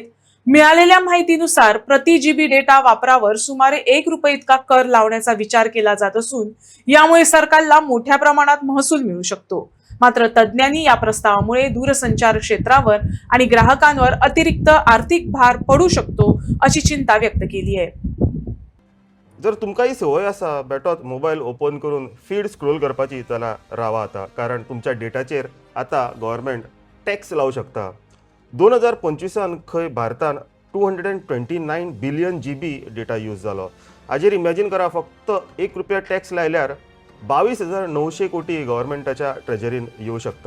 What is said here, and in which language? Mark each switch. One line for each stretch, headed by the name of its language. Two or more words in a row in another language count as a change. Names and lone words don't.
Marathi: मिळालेल्या माहितीनुसार प्रति जीबी डेटा वापरावर सुमारे 1 रुपये इतका कर लावण्याचा विचार केला जात असून यामुळे सरकारला मोठ्या प्रमाणात महसूल मिळू शकतो। मात्र तज्ज्ञांनी या प्रस्तावामुळे दूरसंचार क्षेत्रावर आणि ग्राहकांवर अतिरिक्त आर्थिक भार पडू शकतो अशी चिंता व्यक्त केली आहे।
Konkani: जर तुमकांही सवय आसा बेठोच
English: mobile open
Konkani: करून
English: feed scroll
Konkani: करपाची जाल्यार रावा आता, कारण तुमच्या डेटाचेर आता
English: government tax
Konkani: लावू शकता। 2025 खंय भारतान 229
English: billion GB data use
Konkani: जालो। हाजेर इमॅजिन करा, फक्त 1 रुपया टॅक्स लायल्यार 22,900 कोटी
English: governmentाच्या treasuryन
Konkani: येऊ शकता।